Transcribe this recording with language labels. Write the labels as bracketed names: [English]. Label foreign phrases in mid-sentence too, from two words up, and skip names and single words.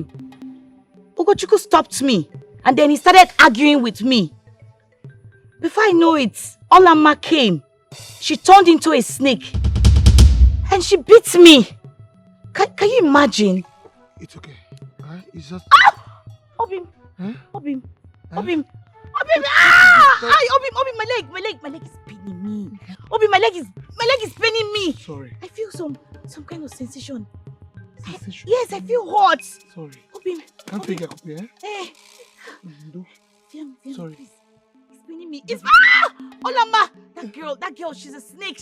[English] Ugochukwu stopped me, and then he started arguing with me. Before I know it, Olamma came. She turned into a snake, and she beat me. Can you imagine? It's okay. It's just... Ah! Obim! Obim! Obim! Obim! Ah! Obim, my leg is paining me. Obim, my leg is paining me. Sorry. I feel some kind of sensation. Yes, I feel hot. Sorry. Obim. Can't take a copy, eh? Hey. Sorry. Please. It's paining me. It's Olamma! That girl, she's a snake.